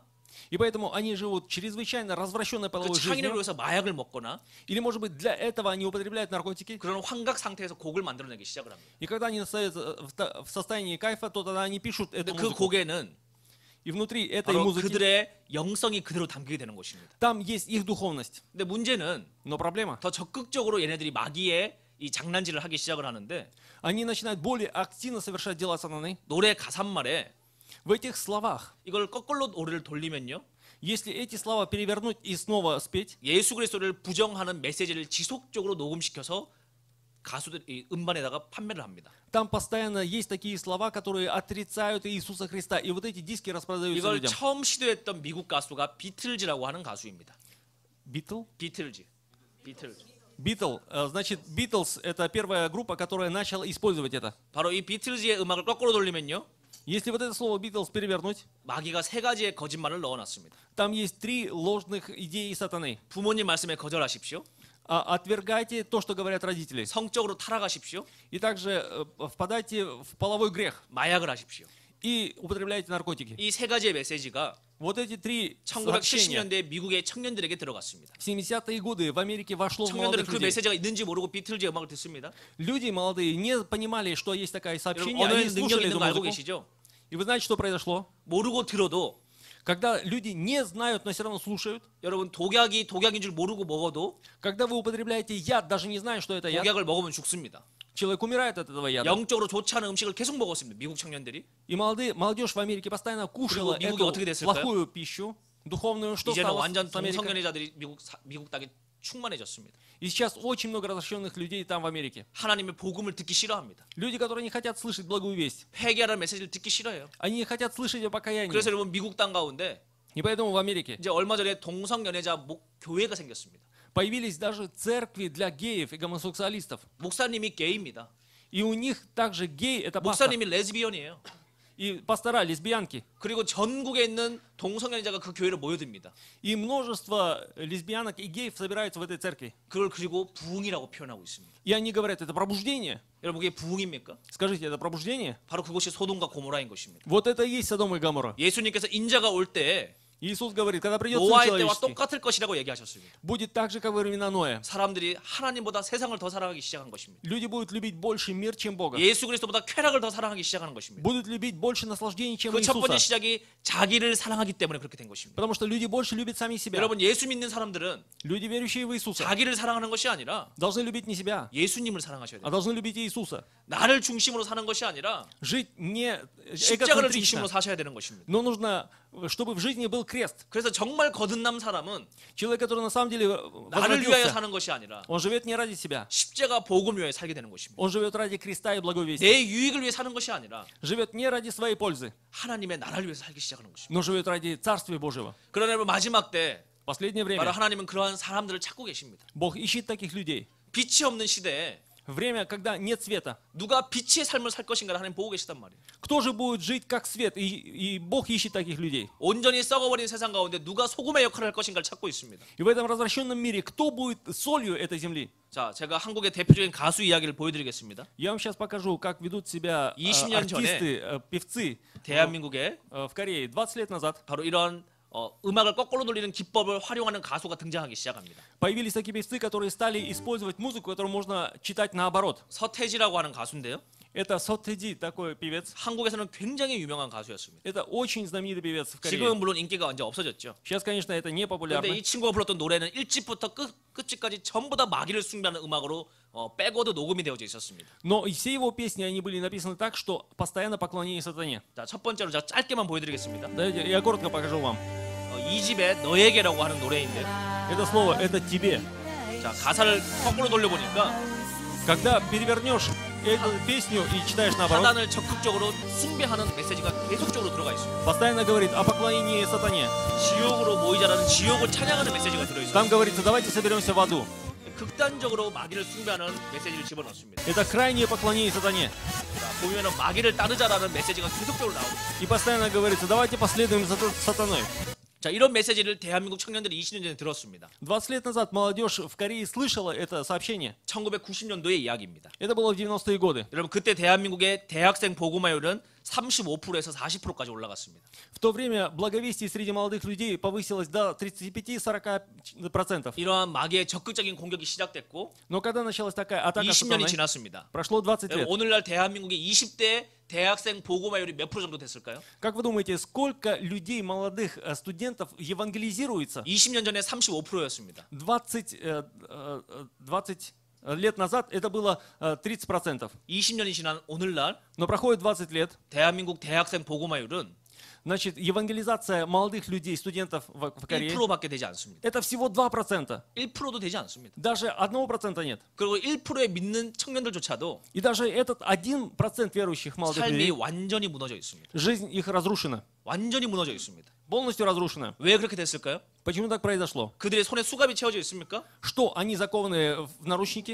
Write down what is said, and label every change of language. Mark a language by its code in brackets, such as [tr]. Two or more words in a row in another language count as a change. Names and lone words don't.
[ru] И поэтому они живут чрезвычайно развращенной [ko] 그 [ru] половой [ko] 창의력을 [ru] жизнью. [ko] 위해서 마약을 먹거나 [ru] Или, может быть, для этого они употребляют наркотики. [ko] 그런 환각 상태에서 곡을 만들어내기 시작을 합니다. [ru] И когда они находятся в состоянии кайфа, то тогда они пишут эту [ko] 근데 그 [ru] музыку. [ko] 곡에는 [ru] И внутри этой [ko] 바로 [ru] музыки [ko] 그들의 영성이 그대로 담기게 되는 것입니다. [ru] там есть их духовность. [ko] 근데 문제는 [ru] Но проблема, [ko] 더 적극적으로 얘네들이 마귀의 이 장난질을 하기 시작을 하는데 [ru] они начинают более активно совершать дела сатаны. [ko] 노래 가사말에 [ru] В этих словах, [ko] 이걸 거꾸로 노래를 돌리면요. [ru] если эти слова перевернуть и снова спеть, [ko] 예수 그리스도를 부정하는 메시지를 지속적으로 녹음시켜서 가수들이 음반에다가 판매를 합니다. [ru] там постоянно есть такие слова, которые отрицают Иисуса Христа. И вот эти диски распродаются [ko] 이걸 [ru] людям. [ko] 처음 시도했던 미국 가수가 비틀즈라고 하는 가수입니다. [ru] Битл? [ko] 비틀즈. [ru] Битл. Значит, Битлз — это первая группа, которая начала использовать это. [ko] 바로 이 비틀즈의 음악을 거꾸로 돌리면요. [ru] Если вот это слово Битлз перевернуть, [ko] 마귀가 세 가지의 거짓말을 넣어놨습니다. [ru] там есть 3 ложных идеи сатаны. [ko] 부모님 말씀에 거절하십시오. [ru] Отвергайте то, что говорят родители. [ko] 성적으로 타락하십시오. [ru] И также впадайте в половой грех. [ko] 마약을 하십시오. [ru] И употребляйте наркотики. [ko] 이 세 가지의 메시지가 [ru] Вот эти 3 сообщения [ko] 1970년대 미국의 청년들에게 들어갔습니다. [ru] в 70-е годы в Америке вошло в [ko] 청년들은 [ru] молодых [ko] 그 [ru] людей. [ko] 메시지가 있는지 모르고 비틀즈의 음악을 듣습니다. [ru] Люди молодые не понимали, что есть такое [ko] 여러분 [ru] сообщение, [ko] 언어의 [ru] они [ko] 능력이 [ru] слушали [ko] 있는 [ru] эту [ko] 거 알고 [ru] музыку. [ko] 계시죠? [ru] И вы знаете, что произошло? [ko] 모르고 들어도 [ru] Когда люди не знают, но все равно слушают, [ko] 여러분 독약인 줄 모르고 먹어도 [ru] когда вы употребляете яд, даже не зная, что это яд, [ko] 독약을 먹으면 죽습니다. [ru] человек умирает от этого яда. [ko] 영적으로 좋지 않은 음식을 계속 먹었습니다. 미국 청년들이. [ru] И молодежь в Америке постоянно кушала [ko] 그리고 미국이 [ru] эту [ko] 어떻게 됐을까요? [ru] плохую пищу, духовную. Что [ko] 이제는 [ru] стало [ko] 완전 [ru] с Америкой? [ko] 동성연애자들이 미국 땅에 충만해졌습니다. [ru] И сейчас очень много разрешенных людей там в Америке. [ko] 하나님의 복음을 듣기 싫어합니다. [ru] Люди, которые не хотят слышать благую весть. [ko] 회개하라는 메시지를 듣기 싫어요. [ru] Они не хотят слышать о покаянии. [ko] 그래서 여러분 미국 땅 가운데 [ru] И поэтому в Америке [ko] 이제 얼마 전에 동성연애자 교회가 생겼습니다. [ru] появились даже церкви для геев и гомосексуалистов. [ko] 목사님이 게이입니다. [ru] И у них также гей — это пастор. [ko] 목사님이 레즈비언이에요. [ru] И пастора, лесбиянки. [ko] 그리고 전국에 있는 동성연애자가 그 교회로 모여듭니다. [ru] И множество лесбиянок и геев собираются в этой церкви. [ko] 그걸 그리고 부흥이라고 표현하고 있습니다. [ru] И они говорят, это пробуждение. [ko] 여러분 그게 부흥입니까? [ru] Скажите, это пробуждение? [ko] 바로 그것이 소돔과 고모라인 것입니다. [ru] Вот это и есть Содом и Гоморра. [ko] 예수님께서 인자가 올 때 [ru] Иисус говорит, когда придет Сын [ko] 노아의 때와 [ru] Человеческий, [ko] 똑같을 것이라고 얘기하셨습니다. [ru] будет так же, как во времена Ноя. [ko] 사람들이 하나님보다 세상을 더 사랑하기 시작한 것입니다. [ru] Люди будут любить больше мир, чем Бога. [ko] 예수 그리스도보다 쾌락을 더 사랑하기 시작하는 것입니다. [ru] Будут любить больше наслаждений, чем [ko] 그 첫 번째 [ru] Иисуса. [ko] 시작이 자기를 사랑하기 때문에 그렇게 된 것입니다. [ru] Потому что люди больше любят сами себя. [ko] 여러분 예수 믿는 사람들은 [ru] Люди, верующие в Иисуса, [ko] 자기를 사랑하는 것이 아니라 [ru] должны любить не себя, [ko] 예수님을 사랑하셔야 [ru] а [ko] 돼요. [ru] должны любить Иисуса. [ko] 나를 중심으로 사는 것이 아니라 [ru] Жить не [ko] 십자가를 중심으로 [ru] эгоцентрично, [ko] 사셔야 되는 것입니다. [ru] но нужно, чтобы в жизни был крест. [ko] 그래서 정말 거듭남 사람은 [ru] Человек, который на самом деле [ko] 나를 위하여 [ru] возродился, [ko] 사는 것이 아니라 [ru] он живет не ради себя. [ko] 십자가 복음을 위하여 살게 되는 것입니다. [ru] Он живет ради креста и благой вести. [ko] 내 유익을 위해 사는 것이 아니라 [ru] Живет не ради своей пользы, [ko] 하나님의 나라를 위해서 살기 시작하는 것입니다. [ru] но живет ради Царствия Божьего. [ko] 그러나 여러분 마지막 때 [ru] В последнее [ko] 바로 [ru] время [ko] 하나님은 그러한 사람들을 찾고 계십니다. [ru] Бог ищет таких людей. [ko] 빛이 없는 시대에 [ru] Время, когда нет света. [ko] 누가 빛의 삶을 살 것인가를 하나님 보고 계시단 말이에요. [ru] Кто же будет жить как свет? И Бог ищет таких людей. [ko] 온전히 썩어버린 세상 가운데 누가 소금의 역할을 할 것인가를 찾고 있습니다. [ru] И в этом развращенном мире кто будет солью этой земли? [ko] 자, 제가 한국의 대표적인 가수 이야기를 보여드리겠습니다. [ru] Я вам сейчас покажу, как ведут себя [ko] 20년 [ru] артисты, певцы [ko] 대한민국에 [ru] в Корее. 20 лет назад [ko] 바로 이런 음악을 거꾸로 돌리는 기법을 활용하는 가수가 등장하기 시작합니다. [ru] появились такие певцы, которые стали использовать музыку, которую можно читать наоборот. [ko] 서태지라고 하는 가수인데요. [ru] Это Сотэджи, такой певец. [ko] 한국에서는 굉장히 유명한 가수였습니다. [ru] Это очень знаменитый певец в Корее. [ko] 지금은 물론 인기가 이제 없어졌죠. [ru] Сейчас, конечно, это не [ko] 그런데 [ru] популярно. [ko] 이 친구가 불렀던 노래는 1집부터 끝집까지 전부 다 마귀를 숭배하는 음악으로 빼고도 녹음이 되어져 있었습니다. [ru] Но и все его песни, они были написаны так, что постоянно поклонение сатане. [ko] 자, 첫 번째로 제가 짧게만 보여드리겠습니다. [ru] Давайте я коротко покажу вам. [ko] 이 집에 너에게라고 하는 노래인데, [ru] Это слово, это тебе. [ko] 자 가사를 거꾸로 돌려보니까 [ru] Когда перевернешь эту песню и читаешь наоборот, [ko] 사단을 적극적으로 숭배하는 메시지가 계속적으로 들어가 있습니다. [ru] постоянно говорит о поклонении сатане. [ko] 지옥으로 모이자라는 지옥을 찬양하는 메시지가 들어있어요. [ru] Там говорится, давайте соберемся в аду. [ko] 극단적으로 마귀를 숭배하는 메시지를 집어넣습니다. [ru] Это крайнее поклонение сатане. [ko] 자, 보면은 마귀를 따르자라는 메시지가 계속적으로 나옵니다. [ru] И постоянно говорится, давайте последуем за сатаной. [ko] 자, 이런 메시지를 대한민국 청년들이 20년 전에 들었습니다. [ru] 20 лет назад молодежь в Корее слышала это сообщение. [ko] 1990년도의 이야기입니다. [ru] Это было в 90-е годы. [ko] 여러분 그때 대한민국의 대학생 복음화율은 35%에서 40%까지 올라갔습니다. [ru] В то время благовестие среди молодых людей повысилось до 35-40%. [ko] 이러한 마귀의 적극적인 공격이 시작됐고 [ru] Но когда началась такая атака [ko] 20년이 [ru] сатаны, [ko] 지났습니다. [ru] прошло 20 [ko] 여러분, [ru] лет. [ko] 오늘날 대한민국의 20대 대학생 복음화율이 몇 프로 정도 됐을까요? [ru] Как вы думаете, сколько людей, молодых студентов евангелизируется? [ko] 20년 전에 35%였습니다. [ru] 20 лет назад это было 30%. [ko] 20년이 지난 오늘날 [ru] Но проходит 20 лет, [ko] 대한민국 대학생 복음화율은 [ru] Значит, евангелизация молодых людей, студентов в Корее, [ko] 1%밖에 되지 않습니다. [ru] это всего 2%. [ko] 1%도 되지 않습니다. [ru] Даже 1% нет. [ko] 그리고 1%의 믿는 청년들조차도 [ru] И даже этот 1% верующих молодых [ko] 삶이 [ru] людей, [ko] 완전히 무너져 있습니다. [ru] жизнь их разрушена. [ko] 완전히 무너져 있습니다. [ru] Полностью разрушена. [ko] 왜 그렇게 됐을까요? [ru] Почему так произошло? [ko] 그들의 손에 수갑이 채워져 있습니까? [ru] Что, они закованы в наручники?